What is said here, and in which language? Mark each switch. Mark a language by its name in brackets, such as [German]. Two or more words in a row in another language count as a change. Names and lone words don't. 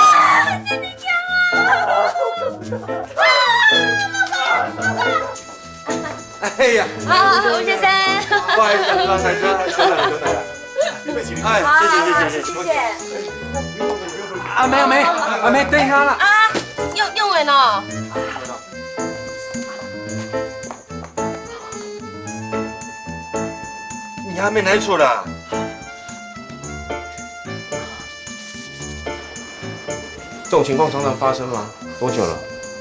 [Chinese] 你講啊！哎呀！吳先生，不好意思，剛才車來了。哎，謝謝。謝謝。阿梅，等一下啦。用完了。你还没来出啦？这种情况常常发生吗？多久了？